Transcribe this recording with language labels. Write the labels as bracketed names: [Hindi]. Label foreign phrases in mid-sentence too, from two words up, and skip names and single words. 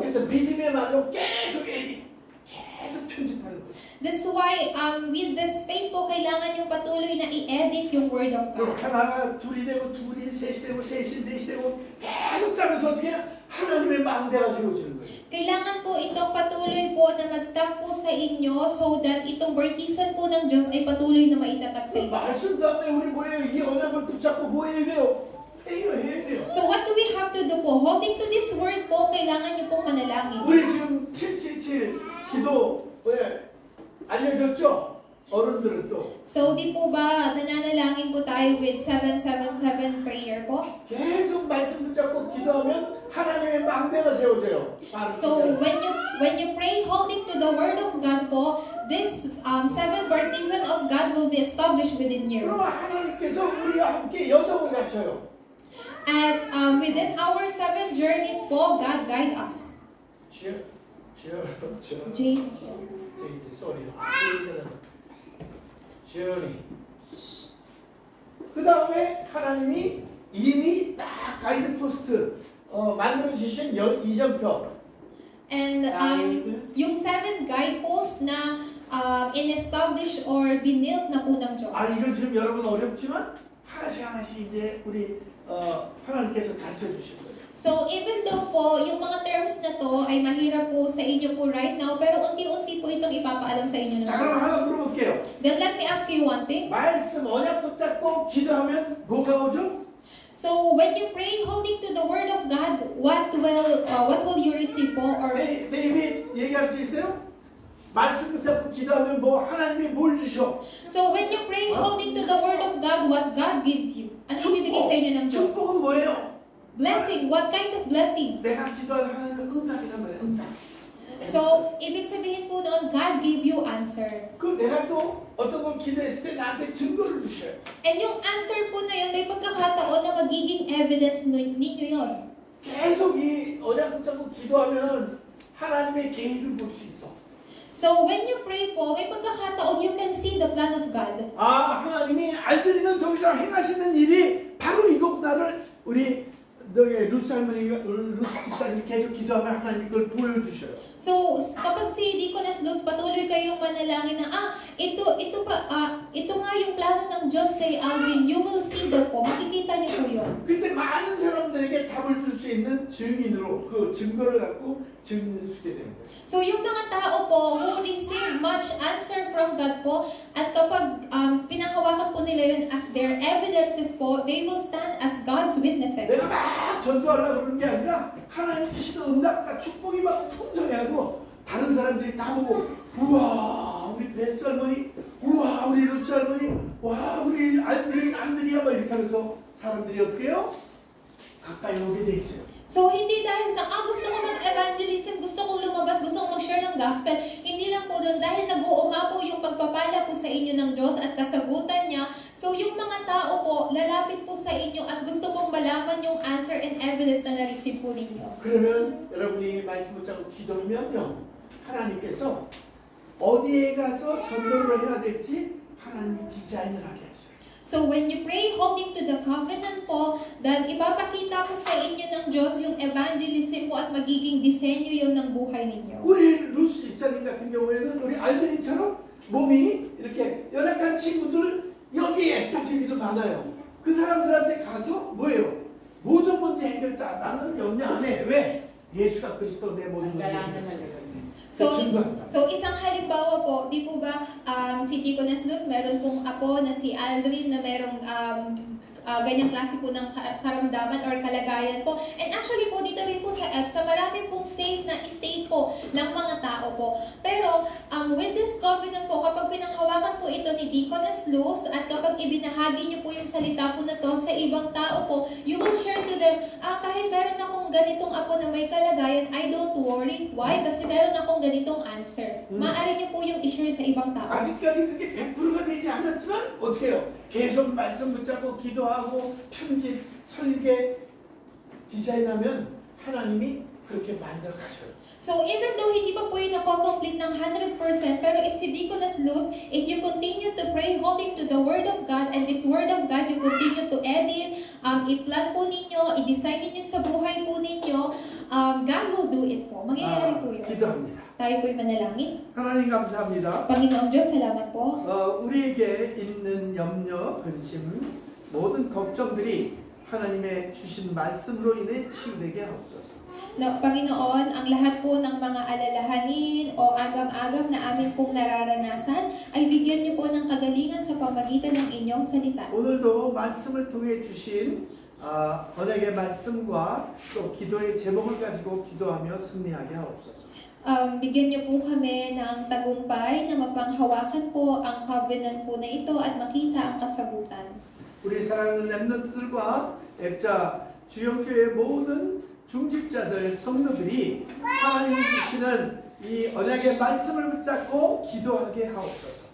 [Korean] 그래서 믿음의 말로 계속 에디, 계속 편집하는 거예요. [English] That's why, with this faith [Filipino] po, kailangan yung patuloy na i-edit yung [English] Word of [Korean] 그럼 [Filipino] God. [Korean] 하나가 둘이 되고 둘이 셋이 되고 셋이 넷이 되고 계속 싸면서 어떻게 해요? 하나님의 망대가 세워지는 거예요. [Filipino] Kailangan po itong patuloy po na mag-stop po sa inyo [English] so that [Filipino] itong bertisan po ng Diyos ay patuloy na maitatag sa inyo. [Korean] 말씀 때문에 우리 뭐예요? 이 언약을 붙잡고 뭐 해야 돼요? 해야 돼요. [English] So what do we have to do po? Holding to this word [Filipino] po, kailangan nyo pong manalangin. [Korean] 우리 지금 777 기도 왜 알려줬죠? 어른들은 또 [Filipino] So di po ba nananalangin po tayo [English] with 777 prayer [Filipino] po? [Korean] 계속 말씀 붙잡고 기도하면 하나님의 망대가 세워져요. [English] So when you pray holding to the word of God po, this seven partisan of God will be established within you. [Korean] 그러면 하나님께서 우리와 함께 여정을 가셔요. [English] And within our 7 journeys po, God guide us. James. [Korean] 그 다음에 하나님이 이미 딱 [English] guide post [Korean] 만들어 주신 이정표. [Filipino] And yung 7 guideposts na in-establish or binilt na po ng Diyos. [Korean] 이건 지금 여러분 어렵지만 하나씩 이제 우리 하나님께서 가르쳐 주신 거예요. [English] So even though [Filipino] po yung mga terms na to ay mahirap po sa inyo po [English] right now, [Filipino] pero unti-unti po itong ipapaalam sa inyo ng [Korean] 자, 그럼 [Filipino] Diyos. [Korean] 하나 물어볼게요. [English] Then let me ask you one thing. [Korean] 말씀 언약 붙잡고 기도하면 뭐가 오죠? [English] So when you pray holding to the word of God, what will you receive po? Or [Korean] 데이빗 얘기할 수 있어요? 말씀 붙잡고 기도하면 뭐 하나님이 뭘 주셔? [English] so when you pray holding to the word of God, what God gives you? [Filipino] Ano ibibigay sa inyo ng Diyos? [Korean] 축복은 뭐예요? [English] Blessing. What kind of blessing? [Korean] 내가 기도하는 하나님은 응답이란 말이야. 응답. [Filipino] So, ibig sabihin po noon, [English] God gave you answer. [Korean] 그럼 내가 또 어떤 걸 기도했을 때 나한테 증거를 주셔요. [Filipino] And yung answer po na yun, may pagkakataon na magiging evidence ninyo yun. [Korean] 계속 이 언약 붙잡고 기도하면 하나님의 계획을 볼 수 있어. [English] So, when you pray po, [Filipino] may pagkakataon [English] you can see the plan of God. [Korean] 아, 하나님이 알들이는 통해서 행하시는 일이 바로 이것구나를 우리 너의 루스 할머니가 루스 집사님이 계속 기도하면 하나님이 그걸 보여주셔요. [Filipino] So, kapag si Deaconess Luz patuloy kayong manalangin na, ito nga yung plano ng Diyos kay Alvin, [English] you will see that po, [Filipino] makikita niyo po yun. [Korean] 그때 많은 사람들에게 답을 줄 수 있는 증인으로 그 증거를 갖고 증인을 쓰게 되는 거예요. [English] So, [Filipino] yung mga tao po [English] who receive much answer from God po, [Filipino] at kapag pinanghawakan po nila yun [English] as their evidences po, they will stand as God's witnesses. [Korean] 내가 막 전도하려고 그러는 게 아니라 하나님 주시는 응답과 축복이 막 풍성해가지고 다른 사람들이 다 보고 우와 우리 베스 할머니, 우와 우리 루스 할머니, 와 우리 알들이 남들이야 막 이렇게 하면서 사람들이 어떻게 해요? 가까이 오게 돼 있어요. [Filipino] So, hindi dahil sa, gusto ko mag-evangelism, gusto kong lumabas, gusto kong mag-share ng gospel, hindi lang po doon dahil nag-uuma po yung pagpapala po sa inyo ng Diyos at kasagutan niya. So, yung mga tao po, lalapit po sa inyo at gusto pong malaman yung [English] answer and evidence [Filipino] na na-receive po ninyo. [Korean] 그러면 여러분이 말씀 붙잡고 기도하면요, 하나님께서 어디에 가서 전도를 해야 될지 하나님이 디자인을 하게 하셔요. [English] So, when you pray holding to the covenant [Filipino] po, then ipapakita po sa inyo ng Diyos yung evangelism po at magiging disenyo yun ng buhay ninyo. [Korean] 우리 루스 집사님 같은 경우에는 우리 알드린처럼 몸이 이렇게 연약한 친구들 여기에 자식이도 많아요. 그 사람들한테 가서 뭐예요? 모든 문제 해결자. 나는 염려 안 해. 왜? 예수가 그리스도 내 모든 문제 해결자. [Filipino] So isang halimbawa po, di po ba si Deaconess Luz, meron pong apo na si Aldrin na merong ganyang klase po ng karamdaman or kalagayan po. And actually po, dito rin po sa EPSA, marami pong safe na state po ng mga tao po. Pero [English] with this covenant [Filipino] po, kapag pinanghawakan po ito ni Deaconess Luz at kapag ibinahagi niyo po yung salita po na to sa ibang tao po, [English] you will share to them, [Filipino] kahit meron akong ganitong apo na may kalagayan, [English] I don't worry. Why? [Filipino] Kasi meron akong ganitong answer. Maaari niyo po yung i-share sa ibang tao. [Korean] 아직까지 그게 100%가 되지 않았지만 어떻게 해요? 계속 말씀 붙잡고 기도하고 편집, 설계, 디자인하면 하나님이 그렇게 만들어 가셔요. [English] So even though [Filipino] hindi pa po yun complete ng 100%, pero if si Deaconess Luz, [English] if you continue to pray holding to the Word of God, and this Word of God, you continue to edit, [Filipino] i-plan po ninyo, i-design ninyo sa buhay po ninyo, [English] God will do it po. [Filipino] Mangyayari po yun. [English] 기도합니다. [Filipino] Tayo po'y manalangin. [Korean] 하나님 감사합니다. [Filipino] Panginoong Diyos, salamat po. [Korean] 우리에게 있는 염려, 근심, 모든 걱정들이 하나님의 주신 말씀으로 인해 치유되게 하옵소서. [Filipino] Na, Panginoon, ang lahat po ng mga alalahanin o agam-agam na amin pong nararanasan ay bigyan niyo po ng kagalingan sa pamagitan ng inyong salita. [Korean] 오늘도 말씀을 통해 주신 언약의 말씀과 또 기도의 제목을 가지고 기도하며 승리하게 하옵소서. [Filipino] Bigyan niyo po kami ng tagumpay na mapanghawakan po ang covenant po na ito at makita ang kasagutan. [Korean] 우리 사랑하는 렘넌트들과 앱자 주영교회 모든 중직자들, 성도들이 하나님 주시는 이 언약의 말씀을 붙잡고 기도하게 하옵소서.